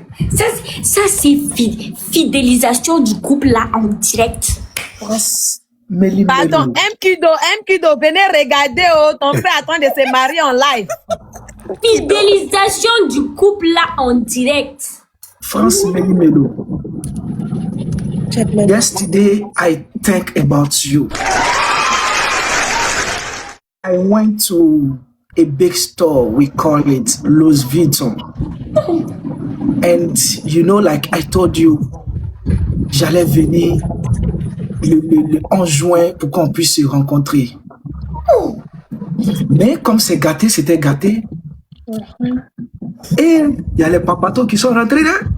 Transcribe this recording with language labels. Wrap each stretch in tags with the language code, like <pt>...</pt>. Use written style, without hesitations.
<fr>Ça c'est fidélisation du couple là en direct. Méli. Pardon, M-Kido, venez regarder, oh, ton frère attend de se marier en live. Fidélisation du couple là en direct. France Méli.</fr> <en>Yesterday, I think about you. I went to a big store, we call it Louis Vuitton. And you know, like I told you,</en> <fr>j'allais venir le 11 juin pour qu'on puisse se rencontrer. Mais comme c'est gâté, c'était gâté. Et il y a les papatos qui sont rentrés là.</fr>